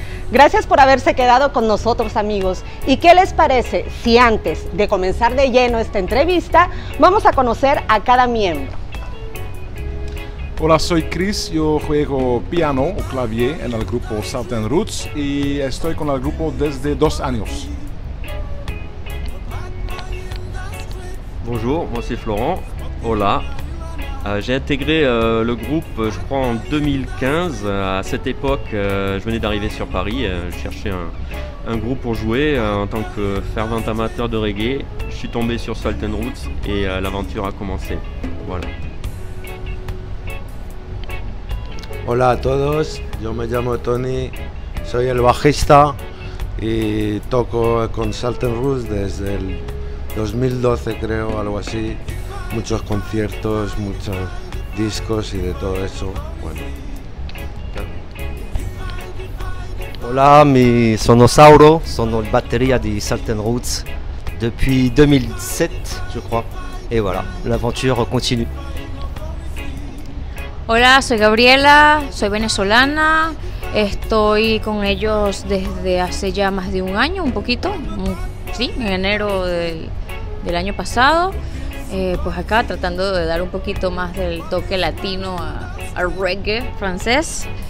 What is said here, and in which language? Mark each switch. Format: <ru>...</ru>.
<es>Gracias por haberse quedado con nosotros, amigos. ¿Y qué les parece si antes de comenzar de lleno esta entrevista, vamos a conocer a cada miembro? Hola, soy Chris, yo juego piano o clavier en el grupo Salt and Roots y estoy con el grupo desde 2 años.</es> <fr>Bonjour, moi c'est Florent. Hola. J'ai intégré le groupe, je crois, en 2015. À cette époque, je venais d'arriver sur Paris. Je cherchais un groupe pour jouer en tant que fervent amateur de reggae. Je suis tombé sur Salt and Roots et l'aventure a commencé. Voilà.</fr> <es>Hola a todos, yo me llamo Tony, soy el bajista y toco con Salt and Roots desde el 2012, creo, algo así. Muchos conciertos, muchos discos y de todo eso. Bueno.</es> <it>Hola, sono Sauro, sono il batteria di Salt and Roots</it> <fr>depuis 2007, je crois. Et voilà, l'aventure continue.</fr> <es>Hola, soy Gabriela, soy venezolana, estoy con ellos desde hace ya más de un año, un poquito, sí, en enero del año pasado. Pues acá tratando de dar un poquito más del toque latino al reggae francés.</es>